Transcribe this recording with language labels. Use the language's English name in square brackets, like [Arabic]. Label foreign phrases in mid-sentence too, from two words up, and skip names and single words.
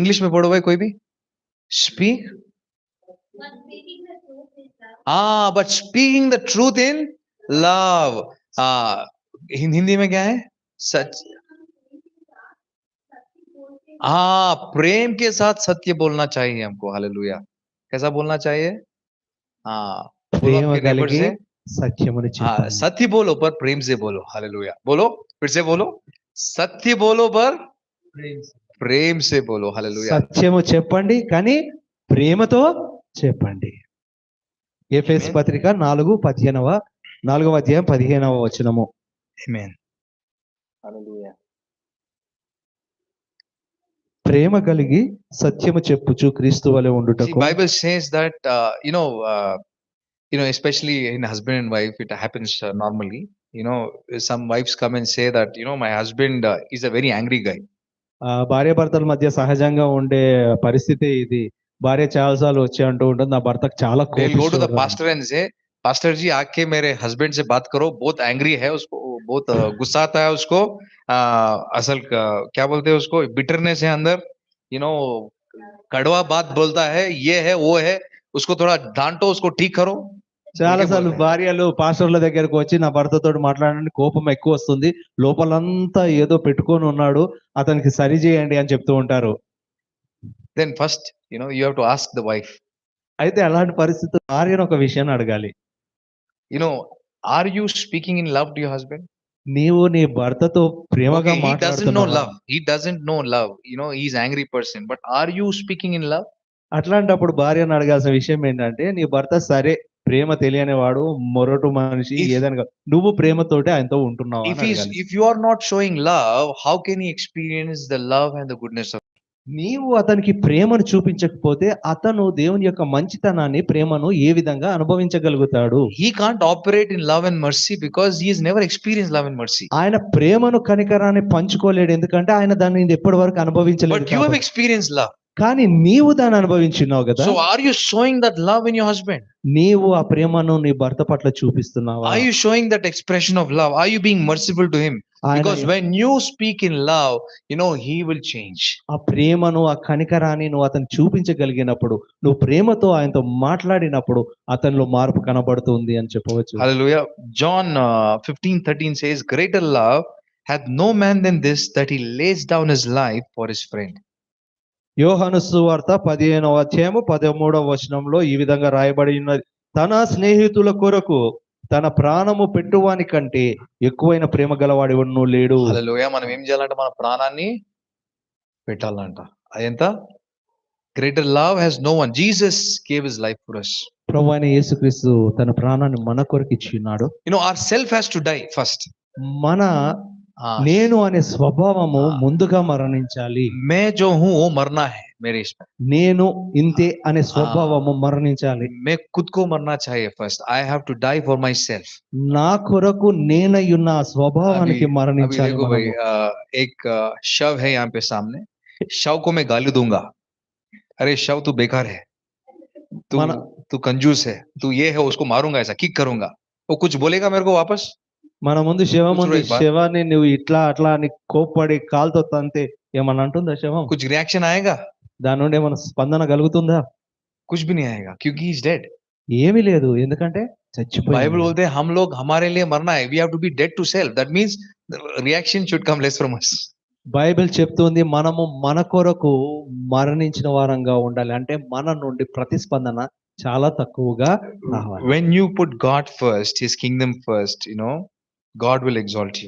[English] ఇంగ్లీష్ [Hindi] में पढ़ो भाई कोई भी। [English] स्पीक but speaking the truth in love. [Hindi] हिंदी में क्या है? सच। प्रेम के साथ सत्य बोलना चाहिए हमको। हालेलुया। कैसा बोलना चाहिए? [Telugu] ప్రేమ కలిగి సత్యముని చెప్పాలి. [Hindi] सत्य बोलो पर प्रेम से बोलो। हालेलुया। बोलो, फिर से बोलो। सत्य बोलो पर प्रेम से बोलो। हालेलुया। [Telugu] సత్యము చెప్పండి కానీ ప్రేమతో చెప్పండి. ఎఫెసీ పత్రిక 4:15 వచనము. [English] Amen. Hallelujah. [Telugu] ప్రేమ కలిగి సత్యము చెప్పుచు క్రీస్తు వలె ఉండుటకు. [English] See, Bible says that especially in husband and wife, it happens normally. Some wives come and say that my husband is a very angry guy. [Telugu] భార్యాభర్తల మధ్య సహజంగా ఉండే పరిస్థితి ఇది. భార్య చాలాసార్లు వచ్చి అంటూ ఉంటుంది, నా భర్తకు చాలా [English] They'll go to the [Telugu] కోపం. [English] pastor and say, [Hindi] pastor जी आके मेरे husband से बात करो, बहुत angry है उसको, बहुत गुस्सा आता है उसको। असल क्या बोलते हैं उसको, बिटरनेस है अंदर, कड़वा बात बोलता है, ये है वो है, उसको थोड़ा डांटो, उसको ठीक करो। [Telugu] చాలా సార్లు భార్యలు పాస్టర్ల దగ్గరకు వచ్చి నా భర్తతో మాట్లాడండి, కోపం ఎక్కువ వస్తుంది, లోపలంతా ఏదో పెట్టుకొని ఉన్నాడు, అతనికి సరి చేయండి అని చెప్తూ ఉంటారు. [English] Then first, you have to ask the wife. [Telugu] అయితే అలాంటి పరిస్థితుల్లో భార్యను ఒక విషయాన్ని అడగాలి. [English] Are you speaking in love to your husband? [Telugu] నీవు నీ భర్తతో ప్రేమగా [English] Okay, he doesn't know [Telugu] మాట్లాడుతున్నావా? [English] love. He doesn't know love. He's angry person. But are you speaking in love? [Telugu] అట్లాంటప్పుడు భార్యను అడగాల్సిన విషయం ఏంటంటే, నీ భర్త సరే ప్రేమ తెలియని వాడు, మొరటు మనిషి, [English] If- [Telugu] ఏదైనా ఆయనతో ఉంటున్నావా అని అడగాలి. [English] If you are not showing love, how can he experience the love and the goodness of? [Telugu] నీవు అతనికి ప్రేమను చూపించకపోతే అతను దేవుని యొక్క మంచితనాన్ని, ప్రేమను ఏ విధంగా అనుభవించగలుగుతాడు? [English] He can't operate in love and mercy because he has never experienced love and mercy. [Telugu] ఆయన ప్రేమను కనికరాన్ని పంచుకోలేడు, ఎందుకంటే ఆయన దాన్ని ఇప్పటి వరకు అనుభవించలేదు [English] But you have [Telugu] కాబట్టి. [English] experienced love. [Telugu] కానీ నీవు దాన్ని అనుభవించున్నావు కదా. [English] So are you showing that love in your husband? [Telugu] నీవు ఆ ప్రేమను నీ భర్త పట్ల చూపిస్తున్నావా? [English] Are you showing that expression of love? Are you being merciful to him? Because when you speak in love, he will change. [Telugu] ఆ ప్రేమను, ఆ కనికరాన్ని నువ్వు అతను చూపించగలిగినప్పుడు, నువ్వు ప్రేమతో ఆయనతో మాట్లాడినప్పుడు అతనిలో మార్పు కనబడుతుంది అని చెప్పవచ్చు. [English] Hallelujah. John 15:13 says, greater love hath no man than this, that he lays down his life for his friend. [Telugu] యోహాను సువార్త 15:13 ఈ విధంగా రాయబడి ఉన్నది, తన స్నేహితుల కొరకు తన ప్రాణము పెట్టువాని కంటే ఎక్కువైన ప్రేమ గలవాడు ఎవడునూ లేడు. హల్లెలూయా. మనం ఏం చేయాలంటే మన ప్రాణాన్ని పెట్టాలంట. అదెంత? [English] greater love has no one. Jesus gave his life for us. [Telugu] ప్రభువైన యేసుక్రీస్తు తన ప్రాణాన్ని మన కొరకు ఇచ్చినాడు. [English] our self has to die first. [Telugu] మన నేను అనే స్వభావము ముందుగా మరణించాలి. [Hindi] मैं जो हूं वो मरना है. मेरे इसमें [Telugu] నేను ఇంతే అనే స్వభావము మరణించాలి. [Hindi] मैं खुद को मरना चाहिए फर्स्ट. [English] I have to die for myself. [Telugu] నా కొరకు నేనయ్యున్న ఆ స్వభావానికి [Hindi] अभी [Telugu] మరణించాలి [Hindi] देखो भाई, [Telugu] మనము. [Hindi] एक शव है यहाँ पे सामने. शव को मैं गाली दूंगा, अरे शव तू बेकार है, तू [Telugu] మన- [Hindi] तू कंजूस है, तू ये है, उसको मारूंगा, ऐसा किक करूंगा. वो कुछ बोलेगा मेरे को वापस? [Telugu] మన ముందు శవం కూర్చోరా ఉంది. ఇబ్బా. శవాన్ని నువ్వు ఇట్లా అట్లా అని కోప్పడి కాలుతో తంతే ఏమన్నా అంటుందా శవం? [Hindi] कुछ रिएक्शन आएगा? [Telugu] దాని నుండి ఏమైనా స్పందన కలుగుతుందా? [Hindi] कुछ भी नहीं आएगा, क्योंकि [English] he is dead. [Telugu] ఏమీ లేదు, ఎందుకంటే [Hindi] बाइबल [Telugu] చచ్చిపోయాడు. [Hindi] बोलते हैं हम लोग हमारे लिए मरना है. [English] We have to be dead to self. That means the reaction should come less from us. [Telugu] బైబిల్ చెప్తుంది మనము మన కొరకు మరణించిన వారంగా ఉండాలి. అంటే మన నుండి ప్రతిస్పందన చాలా తక్కువగా రావాలి. [English] When you put God first, his kingdom first, God will exalt you.